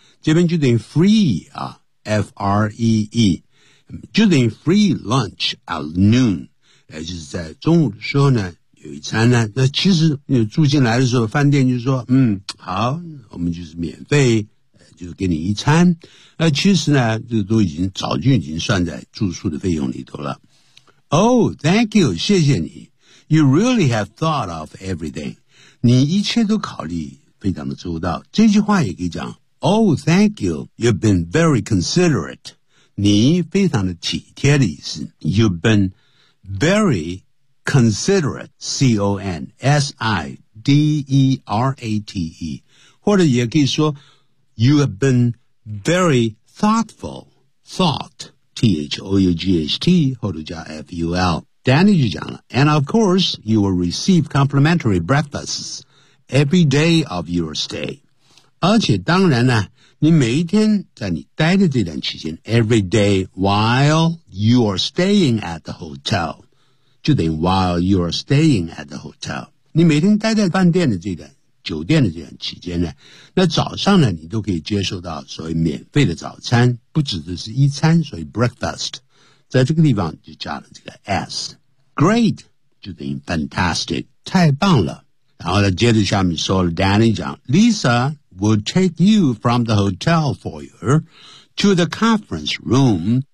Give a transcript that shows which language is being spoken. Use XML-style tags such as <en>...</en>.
<zh>这边就等于 free, 啊 ,F-R-E-E, 就等于</zh> <en>free lunch at noon,</en> <zh>也就是在中午的时候呢有一餐呢，那其实你住进来的时候，饭店就说，好，我们就是免费，就给你一餐。那其实呢，这都已经早就已经算在住宿的费用里头了。</zh> <en>Oh, thank you,</en> <zh>谢谢你。</zh> <en>You really have thought of everything.</en> <zh>你一切都考虑非常的周到。这句话也可以讲</zh> <en>，Oh, thank you, you've been very considerate.</en> <zh>你非常的体贴的意思。</zh> <en>You've been very considerate,</en> <zh>C-O-N-S-I-D-E-R-A-T-E, 或者也可以说</zh> <en>you have been very thoughtful,</en> <zh>thought, T-H-O-U-G-H-T, 或者加 F-U-L.</zh> <en>Danny</en> <zh>就讲了</zh> <en>and of course, you will receive complimentary breakfasts every day of your stay.</en> <zh>而且当然呢你每一天在你待的这段期间</zh> <en>every day while you are staying at the hotel,</en> <zh>就等于</zh> <en>while you're staying at the hotel.</en> <zh>你每天待在饭店的这段酒店的这段期间呢那早上呢你都可以接受到所谓免费的早餐不只的是一餐所谓 breakfast. 在这个地方就加了这个 S.</zh> <en>Great!</en> <zh>就等于 fantastic. 太棒了。然后呢接着下面说了</zh> <en>Danny 讲 Lisa will take you from the hotel foyer to the conference room</en>